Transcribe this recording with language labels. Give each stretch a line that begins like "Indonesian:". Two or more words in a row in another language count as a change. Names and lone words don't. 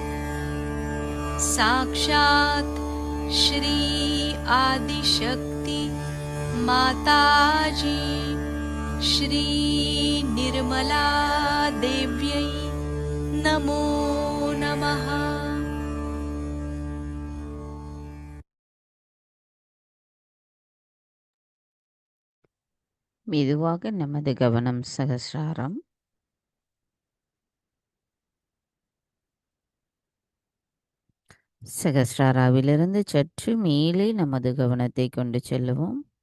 Sanskrit: साक्षात् श्री आदिशक्ति माताजी श्री निर्मला देव्यै नमो नमः।
Tamil: மெதுவாக நமது கவனம் சகஸ்ராரம். சகஸ்ராராவிலிருந்து சற்று மேலே நமது கவனத்தை கொண்டு செல்லுவோம்.